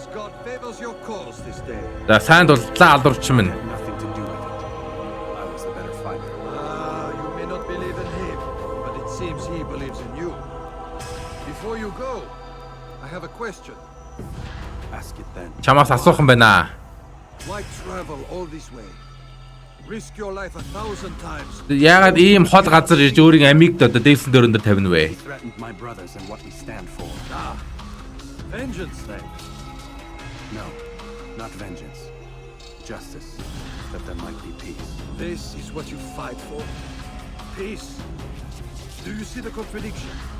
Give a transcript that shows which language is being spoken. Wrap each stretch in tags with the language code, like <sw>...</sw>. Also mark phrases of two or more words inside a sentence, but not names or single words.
<mn>За сайн дуллаа алуурч минь.</mn> <en>fighter. You may not believe in him, but it seems he believes in you. Before you go, I have a question. Ask it then.</en> <mn>Чамаас асуух юм байна.</mn> <en>Why travel all this way? Risk your life 1,000 times.</en> <mn>Яагаад ийм хол газар ирж өөрийн амийг дээсэн дөрөнд тавина вэ?</mn> <en>He threatened my brothers and what we stand for. Vengeance then? No, not vengeance. Justice, that there might be peace. This is what you fight for? Peace? Do you see the contradiction?</en>